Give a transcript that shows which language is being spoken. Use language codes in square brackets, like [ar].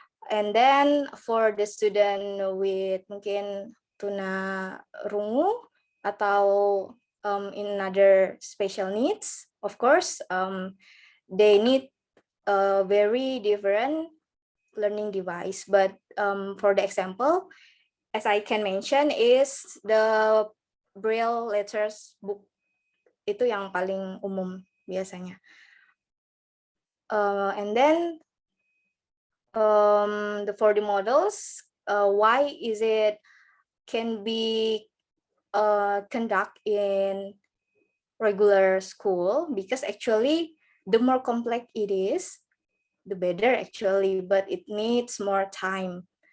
[en] And then for the student with [id] mungkin tuna rungu atau [en] in other special needs, of course, they need a very different learning device. But for the example, as I can mention, is the braille letters book. [id] Itu yang paling umum biasanya. [en] And then for the models, why is it can be conduct in regular school? Because actually, the more complex it is, the better actually, but it needs more time.